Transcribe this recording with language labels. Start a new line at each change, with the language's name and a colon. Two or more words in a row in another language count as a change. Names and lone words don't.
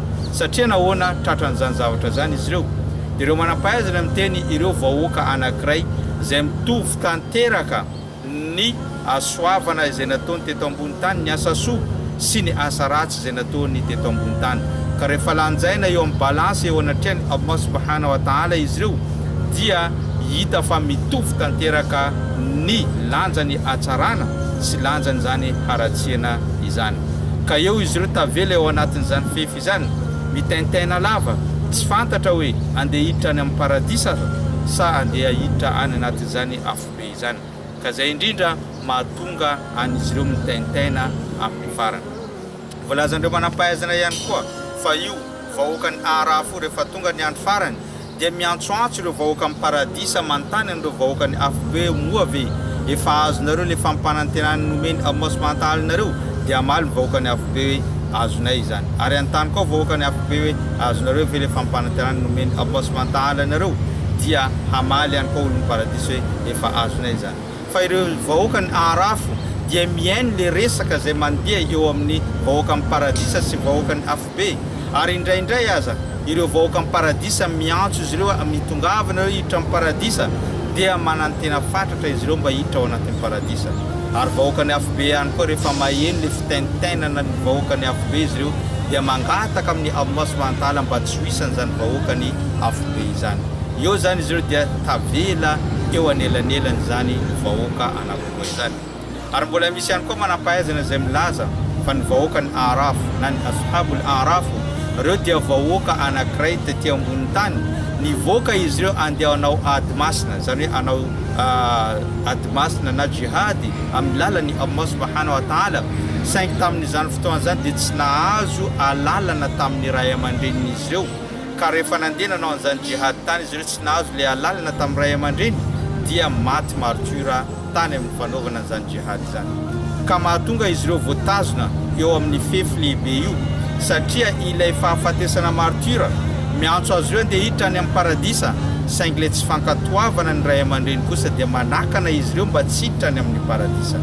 Malagasy: Satria nahoana tratran'izany zavatra zany izy ireo? Dia ireo manam-pahaizana miteny ireo vahoaka anankiray izay mitovy tanteraka ny soavana izay nataony teto ambony tany, ny asa soa sy ny asa ratsy izay nataony teto ambony tany. Ka rehefa lanjaina eo amin'ny balansy eo anatrehany
Arabic: الله سبحانه وتعالى
Malagasy: izy ireo dia hita fa mitovy tanteraka ny lanjany atsarana sy lanjany zany haratsiana izany. Ka eo izy ireo tavela eo anatin'izany fefy izany mitaintaina lava, tsy fantatra hoe andeha hiditra any amin'ny paradisa sa andeha hiditra any anatin'izany afobe izany. Ka zay indrindra mahatonga an'izy ireo mitaintaina amin'ny farany. Voalazandreo manam-pahaizana ihany koa fa io vahoaka ny A'raf rehefa tonga ny andro farany dia miantsoantso ireo vahoaka amin'ny paradisa manontany an'ireo vahoaka ny afobe moa ve efa azonareo le fampanantenany nomeny
Arabic: الله سبحانه وتعالى
Malagasy: nareo? Dia amaly ny vahoaka ny afobe hoe azonay izany. Ary antany koa vahoaka ny afobe hoe azonareo ve le fampanantenany nomeny
Arabic: الله سبحانه وتعالى
Malagasy: nareo? Dia hamaly ihany koa olon'ny paradisa hoe efa azonay izany. Fa ireo vahoaka ny A'raf dia miaino le resaka izay mandeha eo amin'ny vahoaka amin'ny paradisa sy vahoaka ny afobe. Ary indraindray aza ireo vahoaka amin'ny paradisa miantso izy ireo mitongavana ireo hiditra amin'ny paradisa dia manantena fatratra izy ireo mba hiditra ao anatin'ny paradisa. Ary vahoaka ny afobe ihany koa rehefa maheno le fitaintainana ny vahoaka ny afobe izy ireo dia mangataka amin'ny
Arabic: الله سبحانه وتعالى
Malagasy: mba tsy hoisany zany vahoaka ny afobe izany. Eo zany izy ireo dia tavela eo anelanelany zany vahoaka anakiroa izany. Ary mbola misy ihany koa manam-pahaizana izay milaza fa ny vahoaka ny A'raf na ny
Arabic: أصحاب الأعراف
Malagasy: reo dia vahoaka anankiray tetỳ ambony tany. Nivoaka izy ireo andeha anao ady masina, zany hoe anao ady masina na jihady amin'ny lalany
Arabic: الله سبحانه وتعالى.
Malagasy: Saingy tamin'izany fotoana zany dia tsy nahazo alalana tamin'ny ray aman-dreniny izy ireo. Ka rehefa nandeha nanao an'izany jihady tany izy ireo tsy nahazo le alalana tamin'ny ray aman-dreny, dia maty martyra tany amin'ny fanaovana an'izany jihady zany. Ka mahatonga izy ireo voatazona eo amin'ny fefy lehibe io, satria ilay fahafatesana martyra miantso azy ireo andeha hiditra any amin'ny paradisa, saingy le tsy fankatoavana ny ray aman-dreny kosa dia manakana izy ireo mba tsy hiditra any amin'ny paradisa.